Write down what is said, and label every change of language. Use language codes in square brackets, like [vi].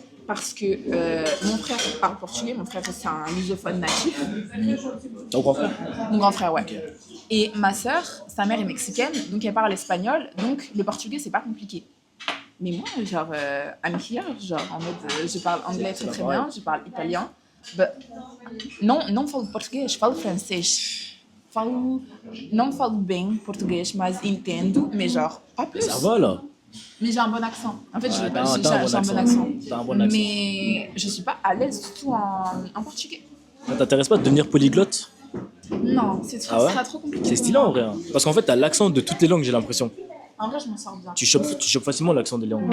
[fr] Parce que mon frère parle portugais, mon frère c'est un lusophone natif. Ton grand frère? Mon grand frère, ouais. Et ma sœur, sa mère est mexicaine, donc elle parle espagnol, donc le portugais c'est pas compliqué. Mais moi, genre, [en] I'm here, [fr] genre en mode, je parle anglais très bien, je parle italien. [pt] Não falo português, falo francês. Não falo bem português, mas entendo, [fr] mais genre, pas plus. Ça va là? Mais j'ai un bon accent. En fait, j'ai un bon accent. T'as un bon accent. Mais je suis pas à l'aise du tout en portugais. Ça t'intéresse pas de devenir polyglotte? Non, c'est trop compliqué. C'est stylé en vrai. Hein. Parce qu'en fait, t'as l'accent de toutes les langues, j'ai l'impression. En vrai, je m'en sors bien. Tu chopes facilement l'accent des langues.